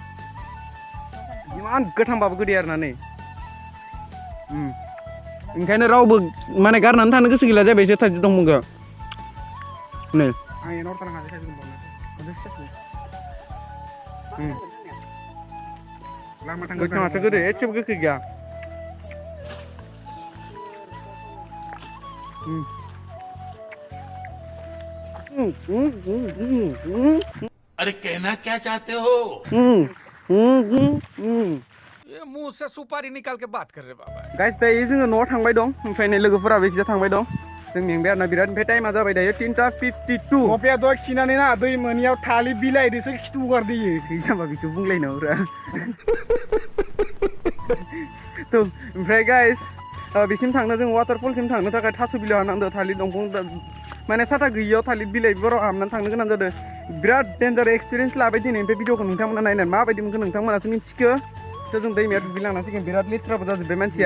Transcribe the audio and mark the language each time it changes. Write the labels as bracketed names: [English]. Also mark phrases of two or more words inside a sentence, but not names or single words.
[Bodo] इमान गोथांबाबो गोदै आरोना नै ओंखायनो रावबो माने गारनानै थानो गोसो गैला जाबाय एसे थाइजौ दंफांखौ नै लामा थांगोन गोथाङासो गोदै एसेबो गोखै गैया [Hindi] अरे कहना क्या चाहते हो ये मुंह से सुपारी निकाल के बात कर रहे बाबा [Bodo] गाइस दायो जोङो न'आव थांबाय दं ओमफ्राय नै लोगोफोराबो एकजा थांबाय दं जों मेंबाय आरोना बिराद ओमफ्राय टाइमा जाबाय दायो 3:52 मफिया दय खिनानै ना दै मोनियाव थालिर बिलाइदोसो खिथु गारदोयो जाबा बेखौ बुंलायनांगौरा थ' ओमफ्राय गाइस बिसिम थांनो जों वाटारफलसिम थांनो थाखाय थास' बिलाइ हानांदों थालिर दंफां माने साथा गैयियाव थालिर बिलाइफोराव हाबनानै थांनो गोनां जादों बिराद [English] danger experience [Bodo] लाबाय दिनै ओमफ्राय भिडिअखौ नोंथांमोना नायनानै माबायदि मोनखो नोंथांमोनासो मिथिखो थ' जों दैमायाव दुगैलांनांसिगोन बिराद लेथ्राबो जाजोब्बाय मानसिया